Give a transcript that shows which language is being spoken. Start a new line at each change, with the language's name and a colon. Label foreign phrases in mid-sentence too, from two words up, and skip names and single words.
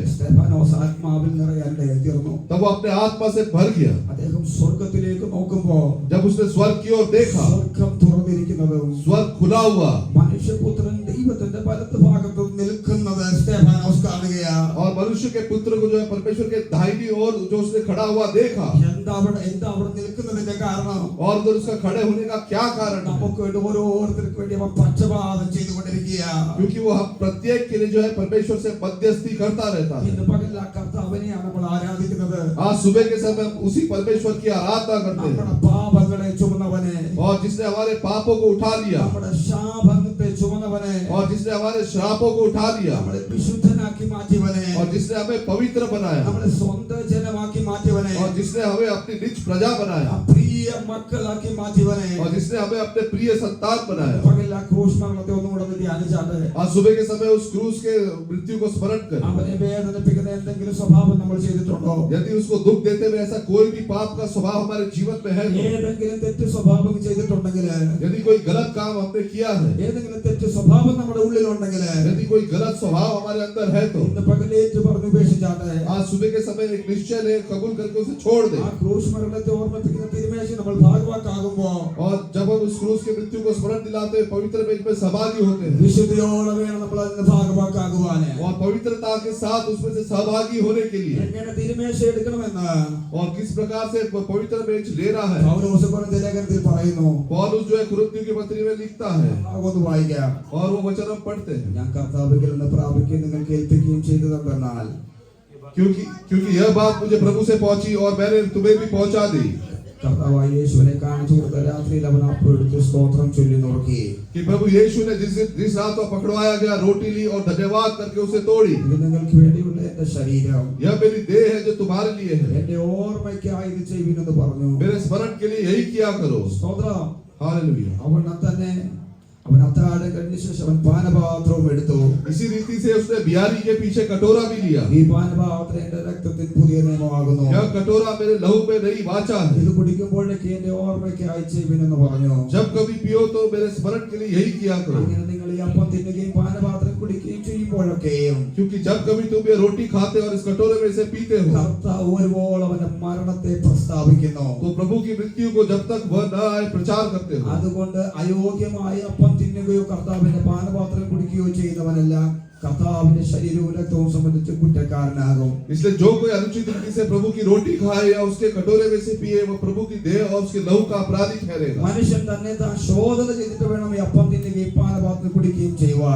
Malayalam: സ്തെഫാനോസ് ആത്മാവിൽ നിറയാൻ തീർന്നു.
Hindi: तब वो अपने आत्मा से भर गया.
Malayalam: അദ്ദേഹം സ്വർഗത്തിലേക്ക് നോക്കുമ്പോ
Hindi: जब उसने स्वर्ग की ओर देखा,
Malayalam: സ്വർഗം തുറന്നിരിക്കുന്നതും
Hindi: स्वर्ग खुला हुआ
Malayalam: മനുഷ്യപുത്രൻ ദൈവത്തിന്റെ വലത്ത് ഭാഗത്ത് നിൽക്കുന്നത് സ്തെഫാനോസ് കാണുകയാ.
Hindi: और मनुष्य के पुत्र को जो है परमेश्वर के दाहिनी ओर जो उसने खड़ा हुआ देखा.
Malayalam: എന്താ അവിടെ നിൽക്കുന്നതിന്റെ കാരണം?
Hindi: और उधर उसका खड़े होने का क्या कारण है?
Malayalam: നമുക്ക് വേണ്ടി ഓരോരുത്തർക്ക് വേണ്ടി അവൻ പക്ഷപാതം ചെയ്തുകൊണ്ടിരിക്കുക.
Hindi: क्योंकि वो हम प्रत्येक के लिए जो है परमेश्वर से मध्यस्थी करता रहता है.
Malayalam: ഇന്ന് പകൽ ആ കർത്താവിനെയാണ് നമ്മൾ ആരാധിക്കുന്നത്.
Hindi: आज सुबह के समय हम उसी परमेश्वर की आराधना करते
Malayalam: നമ്മുടെ
Hindi: हैं.
Malayalam: പാപങ്ങളെ ചുമന്നവനെ,
Hindi: और जिसने हमारे पापों को उठा लिया
Malayalam: നമ്മുടെ ശാപത്തെ ചുമന്നവനെ,
Hindi: और जिसने हमारे श्रापों को उठा लिया
Malayalam: നമ്മളെ വിശുദ്ധനാക്കി മാറ്റിയവനെ,
Hindi: और जिसने हमें पवित्र बनाया
Malayalam: നമ്മളെ സ്വന്തം ജനമാക്കി മാറ്റിയവനെ,
Hindi: और जिसने हमें अपनी निज प्रजा बनाया
Malayalam: പ്രിയ മക്കളാക്കി മാറ്റിയവനെ,
Hindi: और जिसने हमें अपने प्रिय संतान बनाया.
Malayalam: പകൽ ആ ക്രൂശ് മരണത്തെ ഒന്നുകൂടെ ധ്യാനിച്ചാട്ടെ.
Hindi: आज सुबह के समय उस क्रूस के मृत्यु को स्मरण करें.
Malayalam: അവനെ വേദനിപ്പിക്കുന്ന എന്തെങ്കിലും സ്വഭാവം നമ്മൾ ചെയ്തിട്ടുണ്ടോ?
Hindi: यदि उसको दुख देते हुए ऐसा कोई भी पाप का स्वभाव हमारे जीवन में है तो,
Malayalam: ഏതെങ്കിലും തെറ്റ് സ്വഭാവം ചെയ്തിട്ടുണ്ടെങ്കിൽ,
Hindi: यदि कोई गलत काम हमने किया है,
Malayalam: ഏതെങ്കിലും തെറ്റ് സ്വഭാവം നമ്മുടെ ഉള്ളിലുണ്ടെങ്കിൽ
Hindi: यदि कोई गलत स्वभाव हमारे अंदर है तो
Malayalam: ഇന്ന് പകലേറ്റ് പറഞ്ഞ് ഉപേക്ഷിച്ചാട്ടെ.
Hindi: आज सुबह के समय एक निश्चय ले कबूल करके उसे छोड़ दे.
Malayalam: ആ ക്രൂശ് മരണത്തെ ഓർമ്മിപ്പിക്കുന്ന തിരുമേശ നമ്മൾ ഭാഗവാക്കാകുമ്പോ
Hindi: और जब हम उस क्रूस की मृत्यु को स्मरण दिलाते हैं पवित्र मेज में सहभागी होते हैं
Malayalam: വിശുദ്ധിയോടെ വേണം നമ്മൾ അതിന് ഭാഗവാക്കാകുവാന്.
Hindi: और पवित्रता के साथ उसमें से सहभागी होने के लिए
Malayalam: എങ്ങനെ തിരുമേശ എടുക്കണമെന്ന്
Hindi: और किस प्रकार से पवित्र मेज लेना है
Malayalam: പൗലോസ് കൊരിന്ത്യർ ലേഖനത്തിൽ പറയുന്നു.
Hindi: पौलुस जो है कुरिन्थियों की पत्री में लिखता है
Malayalam: ഒന്ന് വായിക്കാം.
Hindi: और वो वचन हम पढ़ते हैं.
Malayalam: ഞാൻ കർത്താവിൽ നിന്ന് പ്രാപിക്കുകയും നിങ്ങൾ കേൾപ്പിക്കുകയും ചെയ്തതെന്നാൽ
Hindi: क्योंकि यह बात मुझे प्रभु से पहुंची और मैंने तुम्हें भी पहुंचा दी
Malayalam: കർത്താവായ യേശുവിനെ കാണിച്ചു കൊടുത്ത രാത്രിയിൽ അവൻ അപ്പം എടുത്ത് സ്തോത്രം ചൊല്ലി നുറുക്കി.
Hindi: कि प्रभु यीशु ने जिस रात को पकड़वाया गया रोटी ली और धन्यवाद करके उसे तोड़ी.
Malayalam: ഇത് നിങ്ങൾക്ക് വേണ്ടിയുള്ള എന്റെ ശരീരം,
Hindi: यह मेरी देह है जो तुम्हारे लिए है.
Malayalam: എന്റെ ഓർമ്മയ്ക്കായി ഇത് ചെയ്യുമെന്ന് പറഞ്ഞു.
Hindi: मेरे स्मरण के लिए यही किया करो.
Malayalam: സ്തോത്രം.
Hindi: हालेलुया.
Malayalam: അവൻ അത്താഴം കഴിഞ്ഞ ശേഷം അവൻ പാനപാത്രവും എടുത്തു.
Hindi: इसी रीति से उसने बियारी के पीछे कटोरा भी लिया.
Malayalam: ഈ പാനപാത്രം എന്റെ രക്തത്തിൽ പുതിയ നിയമമാകുന്നു.
Hindi: यह कटोरा मेरे लहू में नई वाचा है.
Malayalam: ഇത് കുടിക്കുമ്പോഴേക്ക് എന്റെ ഓർമ്മയ്ക്കായി ചെയ്യുമെന്ന് പറഞ്ഞു.
Hindi: जब कभी पियो तो मेरे स्मरण के लिए यही किया करो.
Malayalam: അങ്ങനെ നിങ്ങൾ ഈ അപ്പം തിന്നുകയും പാനപാത്രം കുടിക്കുകയും ചെയ്യുമ്പോഴൊക്കെയും,
Hindi: क्योंकि जब कभी तुम ये रोटी खाते और इस कटोरे में से पीते हो,
Malayalam: കർത്താവ് ഒരുപോലെ അവന്റെ മരണത്തെ പ്രസ്താവിക്കുന്നു.
Hindi: तो प्रभु की मृत्यु को जब तक वह न आए प्रचार करते हो.
Malayalam: അതുകൊണ്ട് അയോഗ്യമായ അപ്പം തിന്നുകയോ കർത്താവിന്റെ പാനപാത്രം കുടിക്കുകയോ ചെയ്യുന്നവനെല്ലാം കർത്താവിന്റെ ശരീരവും രക്തവും സംബന്ധിച്ച് കുറ്റക്കാരനാകും.
Hindi: इसलिए जो कोई अनुचित रीति से प्रभु की रोटी खाए या उसके कटोरे में से पिए वो प्रभु की देह और उसके लहू का अपराधी ठहरेगा.
Malayalam: മനുഷ്യൻ തന്നെ താൻ ശോധന ചെയ്തിട്ട് വേണം ഈ അപ്പം തിന്നുകയും പാനപാത്രം കുടിക്കുകയും ചെയ്യുവാൻ.